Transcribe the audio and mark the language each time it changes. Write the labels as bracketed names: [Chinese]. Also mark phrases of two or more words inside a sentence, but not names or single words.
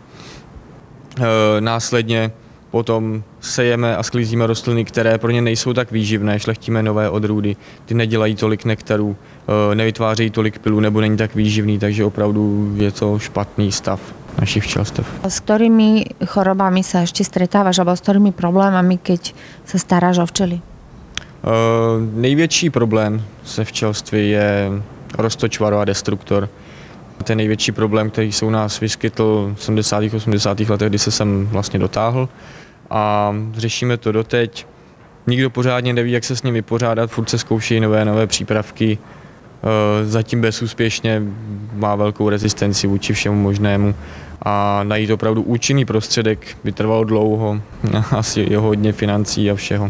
[Czech] Následně potom sejeme a sklízíme rostliny, které pro ně nejsou tak výživné, šlechtíme nové odrůdy, ty nedělají tolik nektarů, nevytvářejí tolik pilů nebo není tak výživný, takže opravdu je to špatný stav našich včelstev. [Slovak] S ktorými chorobami sa ešte stretávaš, alebo s ktorými problémami, keď sa staráš o včely? [Czech] Největší problém se včelství je roztočvaro a destruktor. Ten největší problém, který se u nás vyskytl v 70. 80. letech, kdy se sem vlastně dotáhl a řešíme to doteď. Nikdo pořádně neví, jak se s ním vypořádat, furt se zkoušejí nové přípravky, zatím bezúspěšně, má velkou rezistenci vůči všemu možnému a najít opravdu účinný prostředek by trvalo dlouho, asi je hodně financí a všeho.